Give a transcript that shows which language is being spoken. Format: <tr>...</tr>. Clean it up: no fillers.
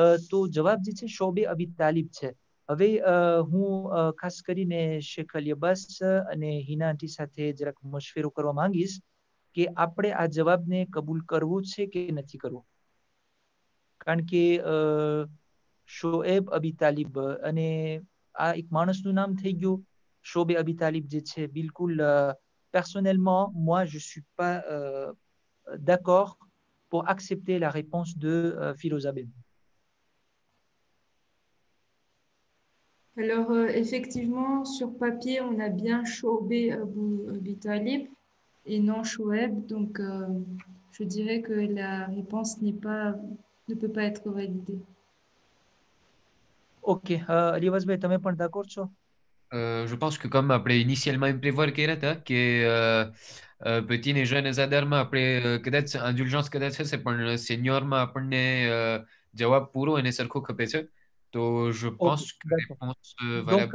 <gu>તો જવાબ જે છે શોબે અબી તાલિબ છે. હવે હું ખાસ કરીને શેખ અલી અબ્બાસ અને હિના આંટી સાથે જરાક મશવરો કરવા માંગીશ કે આપણે આ જવાબને કબૂલ કરવું છે કે નથી કરવું. કારણ કે શોએબ અબી તાલિબ અને આ એક માણસનું નામ થઈ ગયું.</gu> <fr>શોબે અબી તાલિબ</fr> <gu>જે છે બિલકુલ</gu> <fr>personnellement moi je suis pas d'accord pour accepter la réponse de Firouzabed. Alors, effectivement, sur papier, on a bien Shoaib Abi Talib et non Shoaib. Donc, je dirais que la réponse ne peut pas être validée. Ok.</fr> <gu>Aliwazbeh, તમે પણ d'accord છો?</gu> <fr>Je pense que comme</fr> <gu>આપણે initialement એમ prévoir કર્યા હતા કે</gu> <fr>petit et jeune</fr> <gu>આધારમાં આપણે કદાચ indulgence કદાચ હશે પણ seniorમાં આપણને જવાબ પૂરો અને સરખો ખપે છે.</gu> <fr>તો je pense que la réponse valable</fr>